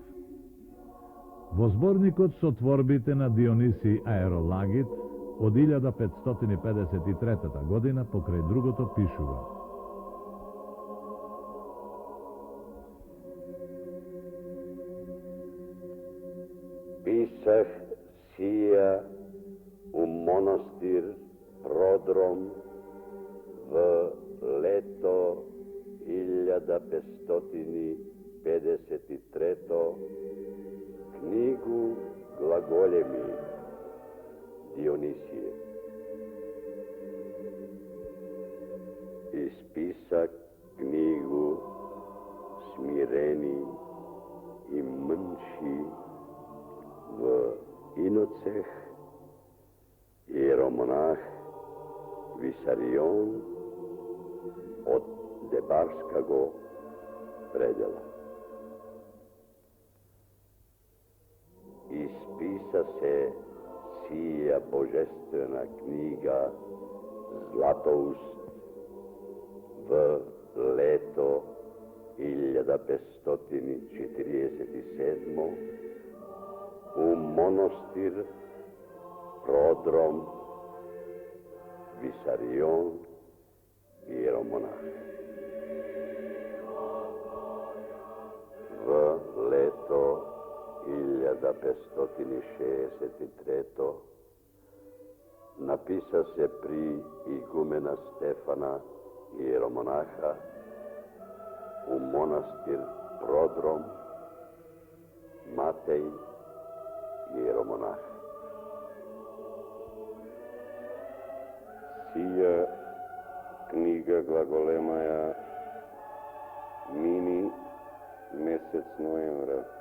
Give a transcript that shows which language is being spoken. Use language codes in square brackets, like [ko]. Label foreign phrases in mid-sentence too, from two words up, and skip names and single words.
[mk] Во зборникот со творбите на Дионисий Аеролагит од 1553 година покрај другото пишува: [cu] Писах сија у монастир Продром в лето 1553 книгу Глаголеми Дионисije. Исписах книгу Смирени и мънши в Иноцех, иеромонах Висарион от Дебарскаго предела. Исписа се сија божествена книга Златоуст в лето 1547 у монастир Продром Висарион иеромонах. В лето 1563 написа се при игумена Стефана иеромонаха у монастир Продром Матеј иеромонах. Сија книга Глаголемаја мини месец ноемвра.